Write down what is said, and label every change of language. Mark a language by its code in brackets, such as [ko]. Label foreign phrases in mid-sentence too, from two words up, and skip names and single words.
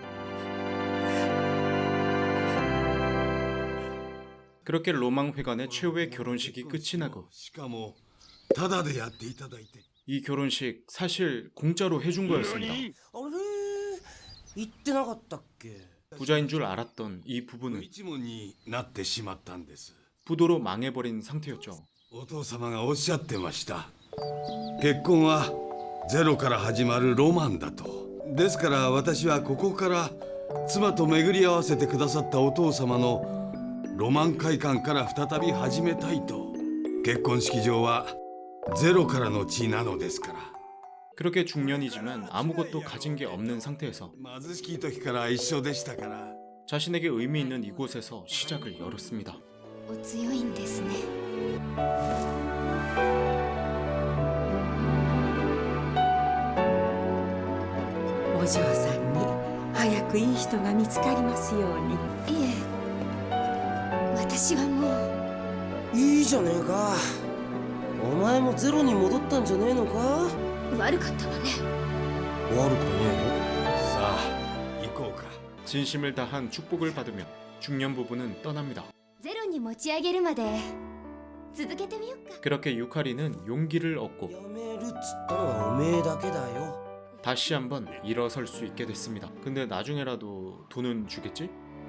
[ko] 그렇게 로망회관의 최후의 결혼식이 끝이 나고 이 결혼식 사실 공짜로 해준 거였습니다. [ja] あれ言ってなかったっけ。 [ko] 부자인 줄 알았던 이 부부는 부도로 망해버린 상태였죠. [ja] お父様がおっしゃってました。結婚はゼロから始まるロマンだと。ですから私はここから妻と巡り合わせてくださったお父様のロマン会館から再び始めたいと。結婚式場はゼロからの地なのですから。 [ko] 그렇게 중년이지만 아무것도 가진 게 없는 상태에서 [ja] 貧しい時から一緒でしたから。 [ko] 자신에게 의미 있는 이곳에서 시작을 열었습니다. [ja] お強いんですね。お嬢さんに早くいい人が見つかりますように。いえ、私はもう。いいじゃねえか。お前もゼロに戻ったんじゃねえのか。悪かったわね。悪くねえよ。さあ行こうか。 [ko] 진심을 다한 축복을 받으며 중년 부부는 떠납니다. [ja] ゼロに持ち上げるまで続けてみよっか。 [ko] 그렇게 유카리는 용기를 얻고 [ja] やめるっつったのはおめえだけだよ。 [ko] 다시 한번 일어설 수 있게 됐습니다. 근데 나중에라도 돈은 주겠지?